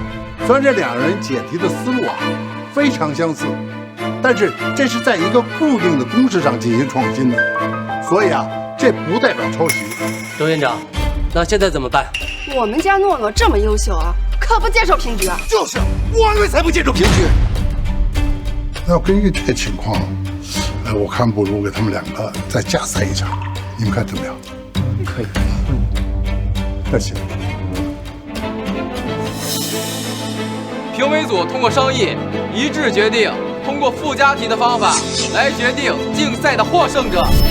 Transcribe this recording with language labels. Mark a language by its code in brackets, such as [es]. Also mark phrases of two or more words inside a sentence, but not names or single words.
[zh] 虽然這兩人解題的思路啊非常相似，但是這是在一個固定的公式上進行創新的，所以啊，這不代表抄襲。周院長，那現在怎麼辦？我們家諾諾這麼優秀啊，可不接受平局啊！就是，我們才不接受平局。那要根據這個情況。我看不如給他們兩個再加賽一場，你們看怎麼樣？可以。那行。評委組通過商議，一致決定通過附加題的方法來決定競賽的獲勝者。